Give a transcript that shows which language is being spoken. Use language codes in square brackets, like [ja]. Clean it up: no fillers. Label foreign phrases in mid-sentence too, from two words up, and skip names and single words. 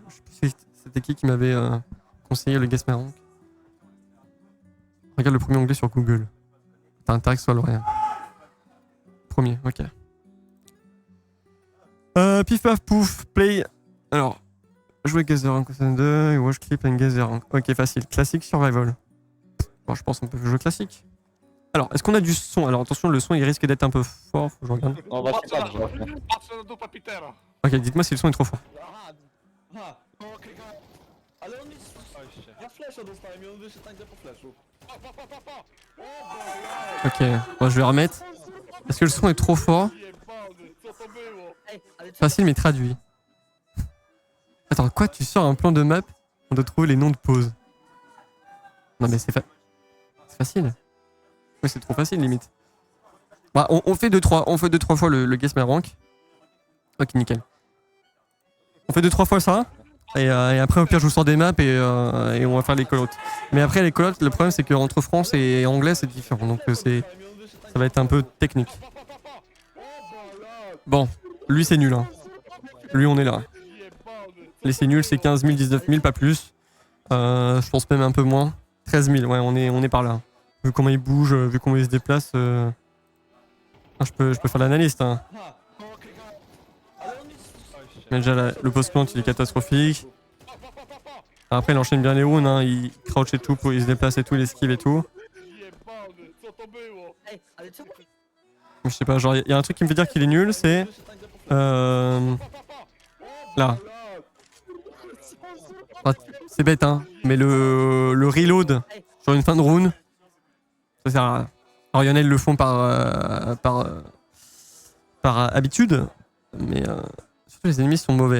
[fr] Je sais plus si c'était qui m'avait conseillé le guess marrant. Regarde le premier onglet sur Google. T'as intérêt que ce soit le rien. Premier, ok. Pif paf pouf, play. Alors, jouer [en] guess the rank [fr] 2, [en] watch clip and guess the rank. [fr] Ok, facile. Classique survival. Bon, je pense qu'on peut jouer classique. Alors, est-ce qu'on a du son? Alors attention, le son il risque d'être un peu fort, faut que je regarde. [pl] No właśnie tak, że... Patrzę na dupę Petera. [fr] Ok, dites-moi si le son est trop fort. [pl] Ale on jest... Ja flesza dostałem i on wyszedł tak po fleszu. [fr] Ok, bon, je vais remettre. Est-ce que le son est trop fort? [pl] Jebany, co to było? [fr] Facile mais traduit. Attends, quoi? Tu sors un plan de map? On doit trouver les noms de pause. Non mais c'est facile. Oui, c'est trop facile limite. Bah, on fait 2-3 fois le [en] guess my rank. [fr] Ok, nickel. On fait 2-3 fois ça. Et après, au pire, je vous sors des maps et on va faire les call-outs. Mais après, les call-outs, le problème, c'est qu'entre France et anglais, c'est différent. Donc, ça va être un peu technique. Bon, lui, c'est nul. Hein. Lui, on est là. Les c'est nul, c'est 15 000, 19 000, pas plus. Je pense même un peu moins. 13 000, ouais, on est par là. Vu comment il bouge, vu comment il se déplace, je peux faire l'analyste. Hein. Mais déjà, le post-plant, il est catastrophique. Après, il enchaîne bien les rounds, hein. Il crouch et tout, il se déplace et tout, il esquive et tout. [pl] Jebany, co to było? [fr] Je sais pas, genre, il y a un truc qui me fait dire qu'il est nul, c'est... Là. Ah, c'est bête, hein. Mais le reload sur une fin de round, ça sert à rien. Alors, il y en a, ils le font par habitude, mais surtout les ennemis sont mauvais.